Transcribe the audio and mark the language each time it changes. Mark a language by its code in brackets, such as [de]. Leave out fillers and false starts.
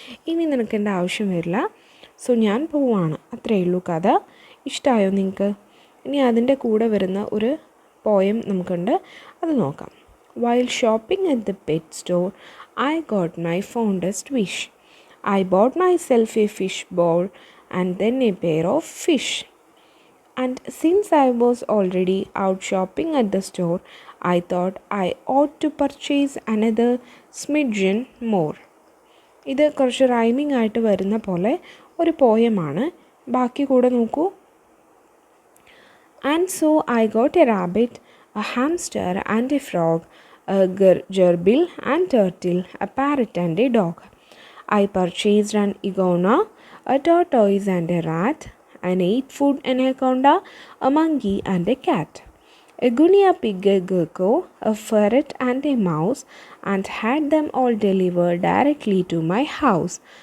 [ml] ഇനി നിനക്ക് എൻ്റെ ആവശ്യം വരില്ല. സോ ഞാൻ പോവുകയാണ്. അത്രയേ ഉള്ളൂ കഥ. ഇഷ്ടമായോ നിങ്ങൾക്ക്? ഇനി അതിൻ്റെ കൂടെ വരുന്ന ഒരു പോയം നമുക്കുണ്ട്, അത് നോക്കാം. [en] While shopping at the pet store I got my fondest wish. I bought myself a fish bowl and then a pair of fish. And since I was already out shopping at the store, I thought I ought to purchase another smidgen more. [ml] ഇത് കുറച്ച് rhyming ആയിട്ട് വരുന്ന പോലെ ഒരു പോയമാണ്. ബാക്കി കൂടെ നോക്കൂ. [en] And so I got a rabbit, a hamster and a frog, a gerbil and turtle, a parrot and a dog. I purchased an iguana, a tortoise and a rat, an 8-foot anaconda, a monkey and a cat, a guinea pig, a gecko, a ferret and a mouse, and had them all delivered directly to my house.